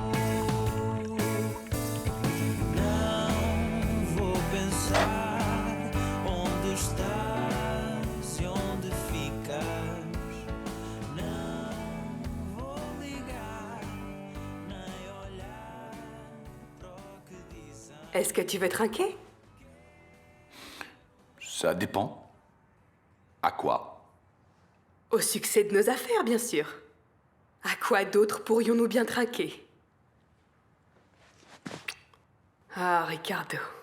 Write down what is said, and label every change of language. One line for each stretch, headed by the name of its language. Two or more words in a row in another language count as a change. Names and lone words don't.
Portuguese: Não vou pensar onde estás e onde ficas. Não vou ligar nem olhar para o que dizem.
French: Est-ce que tu veux trinquer? Ça dépend. À quoi? Au succès de nos affaires, bien sûr. À quoi d'autre pourrions-nous bien trinquer? Ah, Ricardo.